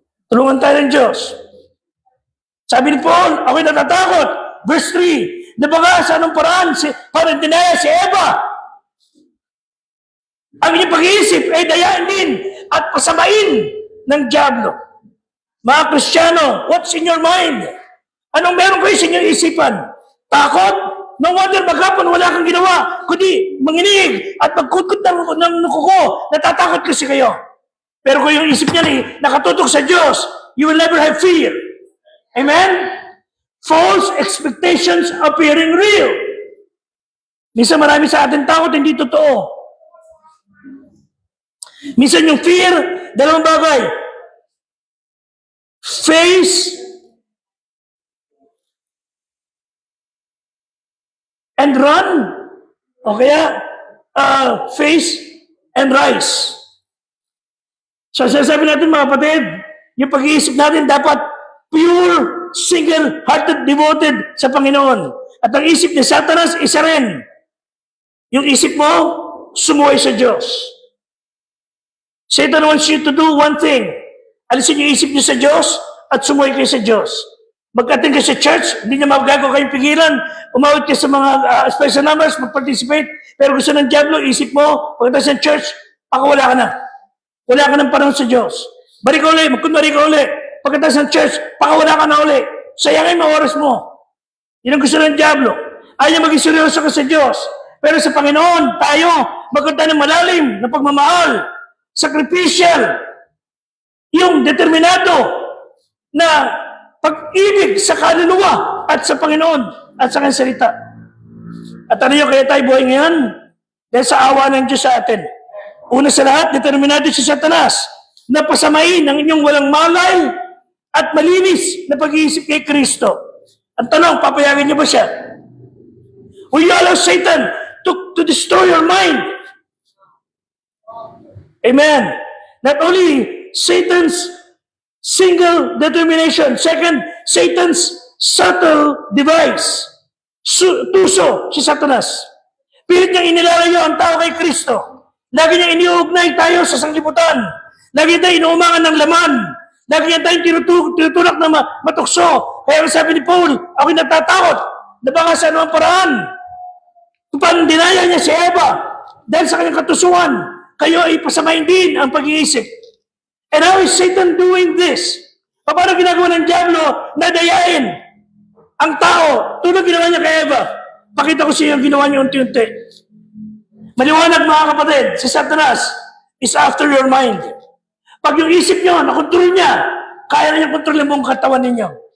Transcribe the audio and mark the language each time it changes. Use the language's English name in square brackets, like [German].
[Filipino] Tulungan tayo ng Diyos. Sabi ni Paul, ako'y natatakot. Verse 3, nabaga sa anong paraan para dinaya si Eva. Ang inyong pag-iisip ay dayain din at pasamain ng dyablo. [English] Mga Kristiyano, what's in your mind? [Filipino] Anong meron kayo sa inyong isipan? Takot? No wonder maghapon wala kang ginawa, kundi manginig at magkutkot ng nukuko, natatakot kasi kayo. Pero kung yung isip niya nakatutok sa Diyos, you will never have fear. Amen? [English] False expectations appearing real. [Filipino] Minsan marami sa atin takot, hindi totoo. Minsan yung fear, dalawang bagay. [English] Face and run. O kaya, face and rise. [Filipino] So, sasabi natin mga kapatid, yung pag-iisip natin dapat pure, single-hearted, devoted sa Panginoon. At ang isip ni Satanas, isa rin. Yung isip mo, sumuway sa Diyos. [English] Satan wants you to do one thing. [Filipino] Alisin yung isip niyo sa Diyos at sumuway kayo sa Diyos. Mag-attend kayo sa church, hindi niya magagawa kayong pigilan. Umawit kayo sa mga special numbers, mag-participate. Pero gusto ng diablo, isip mo, pagkatapos ng church, wala ka na. Wala ka ng panahon sa Diyos. Balik ka uli, magkunwari ka uli. Pagkatapos ng church, wala ka na uli. Sayangin mo oras mo. Yan ang gusto ng diablo. Ayaw maging seryoso ka sa Diyos. Pero sa Panginoon, tayo, magkanta ng malalim na pagmamahal, sacrificial, yung determinado na pag-ibig sa kaluluwa at sa Panginoon at sa kanyang salita. At ano yung kaya tayo buhay ngayon? Dahil sa awa ng Diyos sa atin. Una sa lahat, determinado si Satanas na pasamain ang inyong walang malay at malinis na pag-iisip kay Kristo. Ang tanong, papayagan niyo ba siya? [English] Will you allow Satan to destroy your mind? Amen. Not only Satan's single determination. Second, Satan's subtle device. [Filipino] Tuso si Satanas. Pilit niyang inilalayo ang tao kay Kristo. Lagi niyang iniugnay tayo sa sanglibutan. Lagi tayo inuumangan ng laman. Lagi niya tayong tinutulak na matukso. Kaya sabi ni Paul, ako'y natatakot na baka sa anumang paraan. Kung Upang dinaya niya si Eva dahil sa kanyang katusuan, kayo ay pasamahin din ang pag-iisip. [English] And how is Satan doing this? [Filipino] Paano ginagawa ng Diablo na dayain ang tao tulad ginawa niya kay Eva? Pakita ko sa iyo ang ginawa niya unti-unti. Maliwanag mga kapatid, si Satanas is after your mind. Pag yung isip niyo, nakontrol niya, kaya na niyang kontrolin ang buong katawan ninyo.